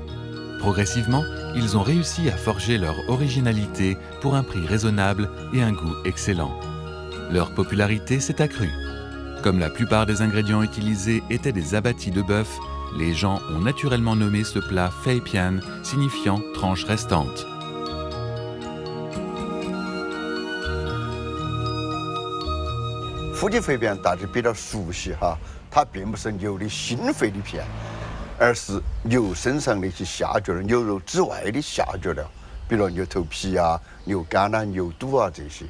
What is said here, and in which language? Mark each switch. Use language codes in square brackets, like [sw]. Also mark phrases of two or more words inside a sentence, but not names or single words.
[fr] Progressivement, ils ont réussi à forger leur originalité pour un prix raisonnable et un goût excellent. Leur popularité s'est accrue. Comme la plupart des ingrédients utilisés étaient des abattis de bœuf, les gens ont naturellement nommé ce plat Fei Pian, signifiant tranche restante. [zh] 腹肌肺片大家比较熟悉哈，它并不是牛的心肺的片，而是牛身上那些下脚的牛肉之外的下脚料，比如牛头皮啊、牛肝啊、牛肚啊这些。